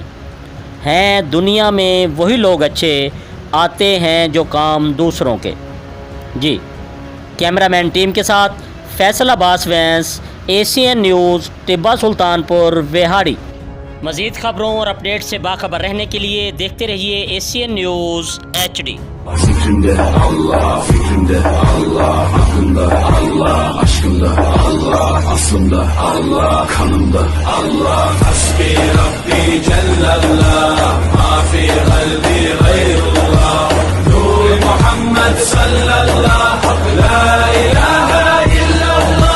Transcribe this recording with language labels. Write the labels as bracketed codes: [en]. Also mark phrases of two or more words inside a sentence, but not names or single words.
[ur] ہیں دنیا میں وہی لوگ اچھے، آتے ہیں جو کام دوسروں کے۔ جی [en] camera man [ur] ٹیم کے ساتھ فیصل عباس وینس، ACN نیوز، ٹیبہ سلطانپور، ویہاڑی۔ مزید خبروں اور اپڈیٹ سے باخبر رہنے کے لیے دیکھتے رہیے ACN نیوز HD۔ [tr] Fikrinde Allah, fikrinde Allah, aklımda Allah, aşkımda Allah, aslımda Allah, kanımda Allah. [ar] حسبي ربي جل الله، ما في قلبي غير الله. نور محمد صلى الله، لا إله إلا الله.